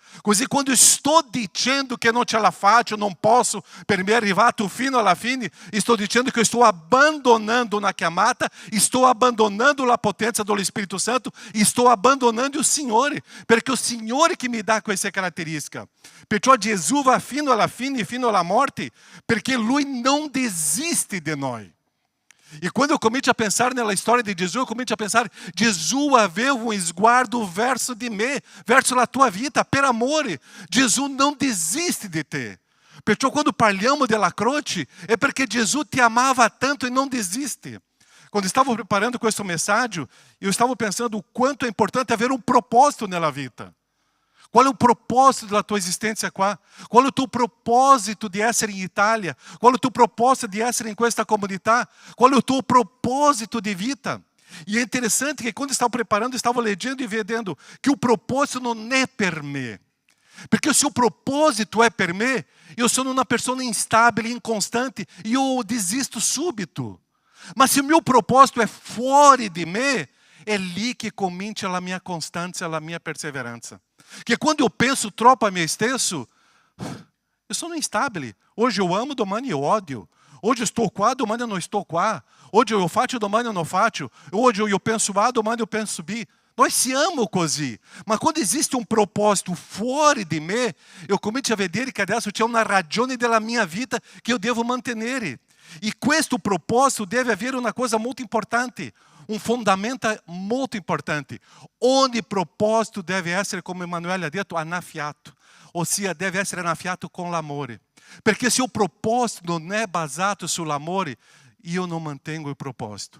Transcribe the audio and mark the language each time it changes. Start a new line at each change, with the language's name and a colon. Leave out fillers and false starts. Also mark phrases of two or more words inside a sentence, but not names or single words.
Italian: Così quando sto dicendo che non ce la faccio, non posso per me arrivato fino alla fine, sto dicendo che sto abbandonando una chiamata, sto abbandonando la potenza dello Spirito Santo, sto abbandonando il Signore, perché è il Signore che mi dà queste caratteristiche. Perciò Gesù va fino alla fine, fino alla morte, perché Lui non desiste de noi. E quando eu comincio a pensar nella storia di Gesù, eu comincio a pensare, Gesù aveva un sguardo verso di me, verso la tua vita, per amore. Gesù non desiste de te. Perciò quando parliamo della croce, è perché Gesù ti amava tanto e non desiste. Quando stavo preparando questo messaggio, eu stavo pensando
Portuguese: o quanto
Italian: è importante avere un proposito nella vita.
Portuguese: Qual é o propósito da tua existência qua? Qual é o teu propósito de
Italian: essere in
Portuguese: Italia? Qual é o teu propósito de
Italian: essere in questa comunità?
Portuguese: Qual é o teu propósito de vida? E é interessante que quando estava preparando, estava
Italian: leggendo e vedendo
Portuguese: que o propósito não é
Italian: per me.
Portuguese: Porque se o propósito é
Italian: per me,
Portuguese: eu sou uma pessoa instável, inconstante e eu desisto súbito. Mas se o meu propósito é fora de me,
Italian: é lì che comincia la mia constância, la mia perseveranza.
Portuguese: Que quando eu penso
Italian: troppo a me stesso,
Portuguese: eu sou instável. Hoje eu amo, domani eu odio. Hoje eu estou qua, domani eu não estou qua. Hoje eu faccio, domani eu não faccio. Hoje eu penso A, domani eu penso B.
Italian: Nós siamo così. Ma quando
Portuguese: existe um propósito fora de me,
Italian: eu comincio a vedere che adesso c'è una ragione della mia vita che
Portuguese: eu devo
Italian: mantenere. E questo proposito deve avere una cosa molto importante, un fondamento molto importante. Ogni proposito deve essere, come Emanuele ha detto, annaffiato. Ossia, deve essere annaffiato con l'amore. Perché se o proposito non è basato sull'amore, io non mantengo il proposito.